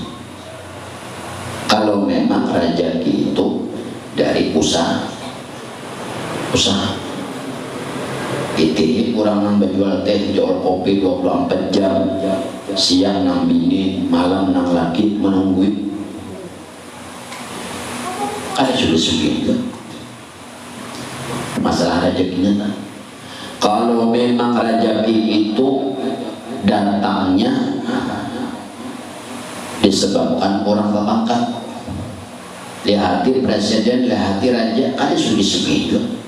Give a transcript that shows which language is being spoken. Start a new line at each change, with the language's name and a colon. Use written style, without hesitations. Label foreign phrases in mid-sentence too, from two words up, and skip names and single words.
Banjar: Kalau memang rezeki itu dari usaha itu kurang nambah jual teh, jual kopi 24 jam, siang nang bini, malam nang laki menungguin, ada sugi-sugi itu.
Indonesian: Masalah rezekinya tak? Kalau memang rezeki itu datangnya disebabkan orang berpangkat, lihat presiden, lihat raja, ada sugi-sugi itu.